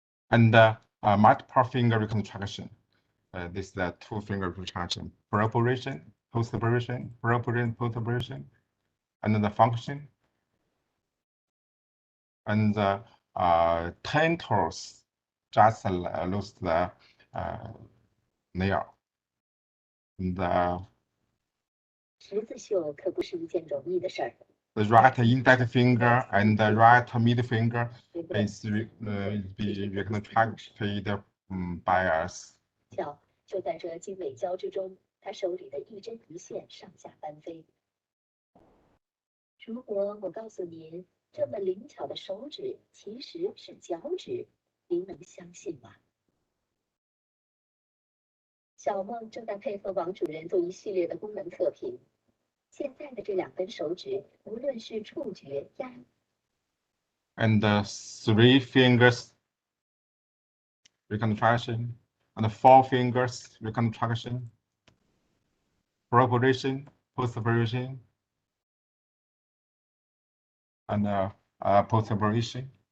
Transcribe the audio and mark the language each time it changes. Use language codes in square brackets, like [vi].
[en] and multiple finger reconstruction. This is the 2-finger reconstruction: pre-operation, post-operation, pre-operation, post-operation, and then the function, and the 10 toes just lose the nail. The [zh] 十字绣可不是一件容易的事儿。 [en] The right index finger and the right middle finger is reconstructed by us. [zh] 瞧，就在这精美交织中，他手里的一针一线上下翻飞。如果我告诉您，这么灵巧的手指其实是脚趾，您能相信吗？小梦正在配合王主任做一系列的功能测评。现在的这2根手指，无论是触觉、压 [en] And the 3 fingers reconstruction, and the 4 fingers reconstruction, pre-operation, post-operation, and post-operation.